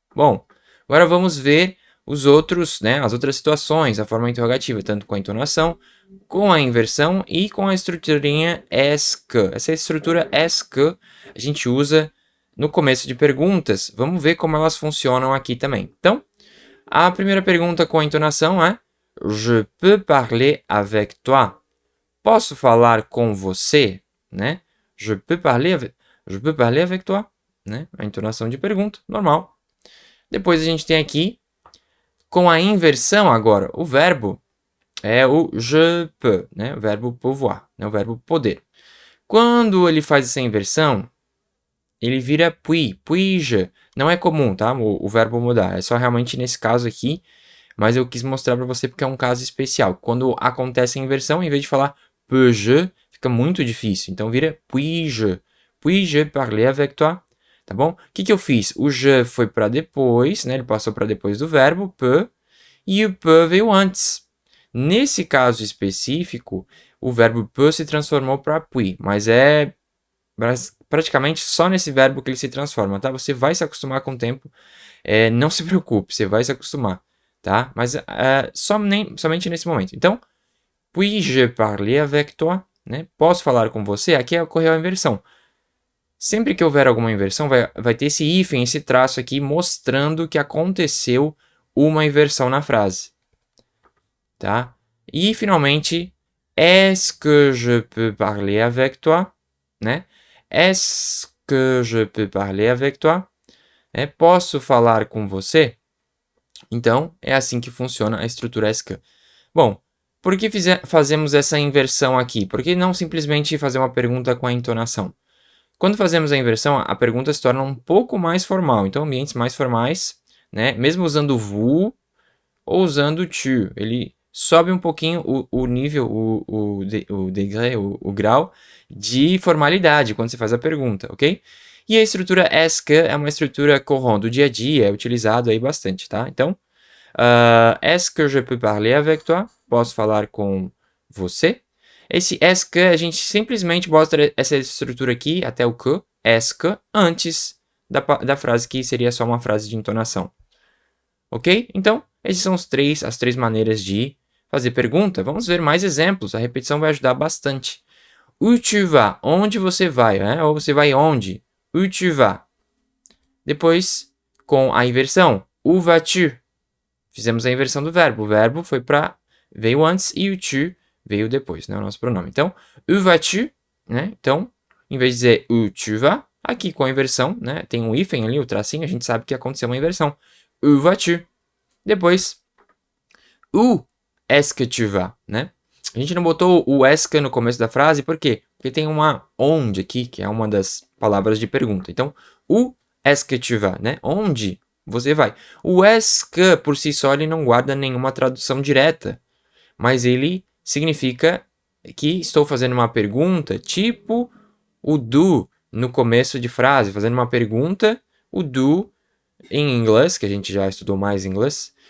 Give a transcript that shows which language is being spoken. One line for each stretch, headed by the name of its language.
Portuguese: Bom, agora vamos ver os outros, né, as outras situações, a forma interrogativa, tanto com a entonação, com a inversão e com a estruturinha est que. Essa estrutura est que a gente usa no começo de perguntas. Vamos ver como elas funcionam aqui também. Então, a primeira pergunta com a entonação é
French: Je peux parler avec toi?
Portuguese: Posso falar com você, né?
French: Je peux parler avec toi, né?
Portuguese: A entonação de pergunta, normal. Depois a gente tem aqui, com a inversão agora, o verbo é o
French: je peux,
Portuguese: né? O verbo pouvoir, né? O verbo poder. Quando ele faz essa inversão, ele vira puis-je. Não é comum, tá? O verbo mudar. É só realmente nesse caso aqui, mas eu quis mostrar para você porque é um caso especial. Quando acontece a inversão, em vez de falar peux-je, fica muito difícil. Então vira
French: puis-je. Puis-je parler avec toi?
Portuguese: Tá bom? O que eu fiz? O je foi para depois, né? Ele passou para depois do verbo, peut, e o peut veio antes. Nesse caso específico, o verbo peut se transformou para puis, mas é praticamente só nesse verbo que ele se transforma, tá? Você vai se acostumar com o tempo, não se preocupe, você vai se acostumar, tá? Mas somente nesse momento.
French: Então, puis-je parler avec toi?
Portuguese: Né? Posso falar com você? Aqui ocorreu a inversão. Sempre que houver alguma inversão, vai ter esse hífen, esse traço aqui, mostrando que aconteceu uma inversão na frase. Tá? E, finalmente,
French: est-ce que je peux parler avec toi? Né? Est-ce que je peux parler avec toi?
Portuguese: Posso falar com você? Então, é assim que funciona a estrutura est-ce que. Bom, por que fazemos essa inversão aqui? Por que não simplesmente fazer uma pergunta com a entonação? Quando fazemos a inversão, a pergunta se torna um pouco mais formal. Então, ambientes mais formais, né? Mesmo usando vous ou usando tu, ele sobe um pouquinho o nível, o degré, o grau de formalidade quando você faz a pergunta, ok? E a estrutura est que é uma estrutura corrente do dia a dia, é utilizado aí bastante, tá?
French: Então, est-ce que je peux parler avec toi?
Portuguese: Posso falar com você? Esse est que a gente simplesmente mostra essa estrutura aqui, até o que, est que, antes da frase que seria só uma frase de entonação. Ok? Então, essas são as três maneiras de fazer pergunta. Vamos ver mais exemplos. A repetição vai ajudar bastante.
French: Où tu vas?
Portuguese: Onde você vai? Né? Ou você vai onde? Où tu vas? Depois, com a inversão.
French: Où vas-tu?
Portuguese: Fizemos a inversão do verbo. O verbo veio antes e o tu veio depois, né? O nosso pronome. Então,
French: où vas-tu?
Portuguese: Né? Então, em vez de dizer
French: où tu vas,
Portuguese: aqui com a inversão, né? Tem um hífen ali, o tracinho, a gente sabe que aconteceu uma inversão.
French: Où vas-tu? Depois, où est-ce que tu vas?
Portuguese: Né? A gente não botou o est que no começo da frase, por quê? Porque tem uma onde aqui, que é uma das palavras de pergunta. Então,
French: où est-ce que tu vas?
Portuguese: Né? Onde você vai? O est que, por si só, ele não guarda nenhuma tradução direta, mas ele significa que estou fazendo uma pergunta, tipo o do no começo de frase, fazendo uma pergunta, o do em inglês, que a gente já estudou mais inglês.